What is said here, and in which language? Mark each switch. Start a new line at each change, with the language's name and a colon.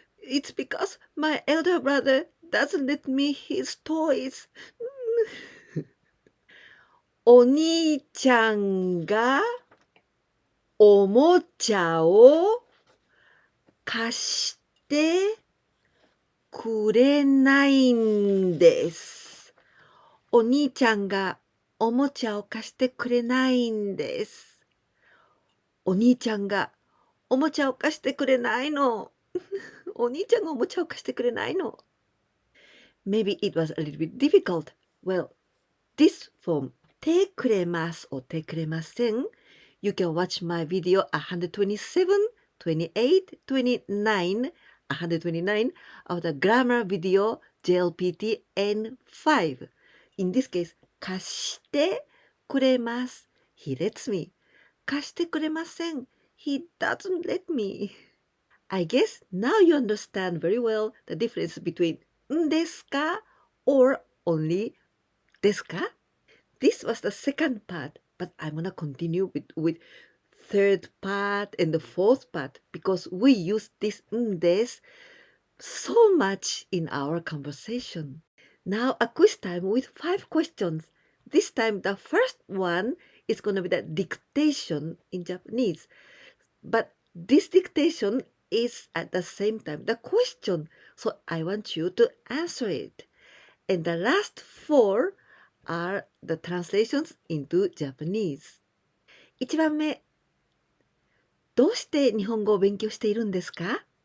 English: It's because my elder brother doesn't let me his toys.
Japanese: お兄ちゃんがおもちゃを貸してくれないんです。お兄ちゃんがおもちゃを貸してくれないんです。お兄ちゃんがおもちゃを貸してくれないの。お兄ちゃんがおもちゃを貸してくれないの。
English: Maybe it was a little bit difficult. Well, this form
Japanese: てくれます
English: or
Japanese: てくれません
English: You can watch my video 127, 28, 29, 129 of the grammar video JLPT N5. In this case,
Japanese: 貸してくれます。
English: He lets me.
Japanese: 貸してくれません。
English: He doesn't let me. I guess now you understand very well the difference between んですか or only ですか? This was the second part, but I'm gonna continue with third part and the fourth part because we use this んです so much in our conversation. Now a quiz time with 5 questions. This time the first one is gonna be the dictation in Japanese. But this dictation is at the same time the question. So I want you to answer it. And the last 4 are the translations into Japanese.
Japanese: 1番目、どうして日本語を勉強しているんですか？